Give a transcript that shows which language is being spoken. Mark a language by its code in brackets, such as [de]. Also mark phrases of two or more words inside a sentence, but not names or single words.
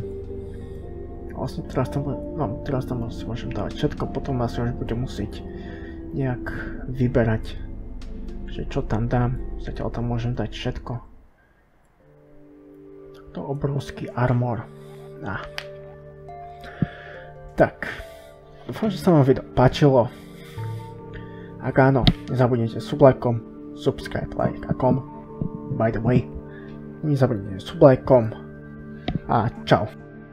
[sk] Vlastne teraz tam asi môžem dávať všetko, potom asi už budem musieť nejak vyberať, že čo tam dám. Zatiaľ tam môžem dať všetko. To obrovský armor. Tak, dúfam, že sa vám video páčilo. Ak áno, nezabudnite sublajkom, [en] subscribe, like [sk] a kom. [en] By the way, [sk] nezabudnite sublajkom a čau.